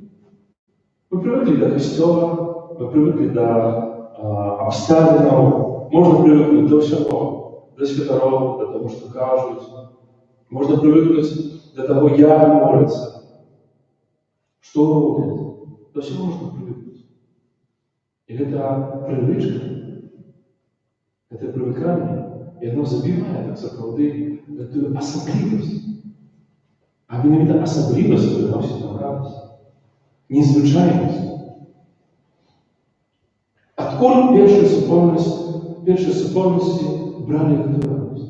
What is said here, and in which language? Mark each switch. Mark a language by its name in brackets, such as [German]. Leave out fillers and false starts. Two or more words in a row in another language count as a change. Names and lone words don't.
[Russian] Мы привыкли до костела, мы привыкли до обставинов, можно привыкнуть до всего, до святоров, до того, что кажут. Можно привыкнуть до того, як молятся, что робят. До всего можно привыкнуть. И это привычка, это привыкание [Belarusian] І воно забіває так сапраўды гэтую асаблівасць. А менавіта асаблівасць прыносіць нам радасць, незвычайнасць. Адкуль першыя супольнасці бралі гэтую радасць?